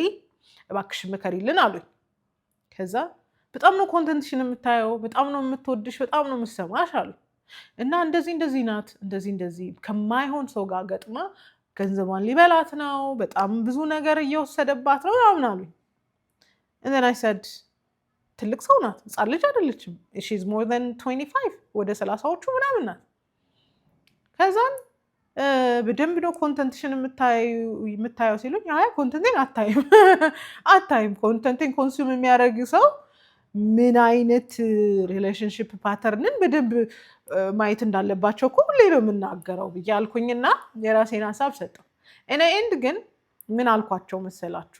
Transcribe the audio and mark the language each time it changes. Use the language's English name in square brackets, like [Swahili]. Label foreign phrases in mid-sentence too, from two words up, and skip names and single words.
[Amharic] እባክሽን ምከሪልን አሉኝ። ከዛ በጣም ነው ኮንተንትሽን የምታየው፣ በጣም ነው የምትወድሽ፣ በጣም ነው የምትሰማሽ አሉ እና እንደዚህ ናት፣ እንደዚህ ከማይሆን ሰው ጋር ገጥማ ገንዘቧን ሊበላት ነው፣ በጣም ብዙ ነገር እየወሰደባት ነው ምናምን አሉኝ። [English] and then I said [Amharic] ትልቅ ሰው ናት፣ ህፃን ልጅ አይደለችም። [English] she's more than 25 [Amharic] ወደ 30ዎቹ ምናምን ናት። ከዛን በደንብ ነው ኮንተንትሽን የምታየው ሲሉኝ አይ ኮንተንቴን አታይም [English] content consume [Amharic] የሚያደርግ ሰው ምን አይነት [English] relationship pattern [Amharic] በደንብ ማየት እንዳለባቸው እኮ ሁሌ ነው የምናገረው ብዬ አልኩኝና የራሴን ሀሳብ ሰጠው። እኔ ኤንድ ግን ምን አልኳቸው መሰላችሁ?